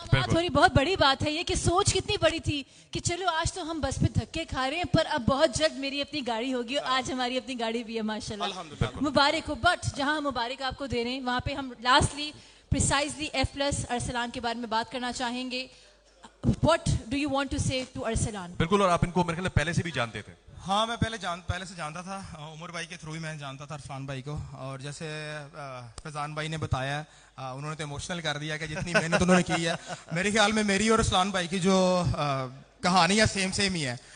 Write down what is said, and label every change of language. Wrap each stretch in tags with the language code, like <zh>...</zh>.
<ur>تھوڑی بہت بڑی بات ہے یہ کہ سوچ کتنی بڑی تھی کہ چلو آج تو ہم بس پہ دھکے کھا رہے ہیں, پر اب بہت جلد میری اپنی گاڑی ہوگی, اور آج ہماری اپنی گاڑی بھی ہے ماشاءاللہ, مبارک ہو. بٹ جہاں ہم مبارک آپ کو دے رہے ہیں وہاں پہ ہم لاسٹلی پریسائزلی F+ ارسلان کے بارے میں بات کرنا چاہیں گے.</ur> <en>What do you want to say to Arslan?</en> <ur>بالکل, اور آپ ان کو میرے خیال میں پہلے سے بھی جانتے تھے. ہاں میں پہلے سے جانتا تھا, عمر بھائی کے تھرو ہی میں جانتا تھا ارسلان بھائی کو. اور جیسے فیضان بھائی نے بتایا, انہوں نے تو ایموشنل کر دیا کہ جتنی محنت انہوں نے کی ہے. میرے خیال میں میری اور ارسلان بھائی کی جو کہانی ہے سیم ہی ہے.</ur>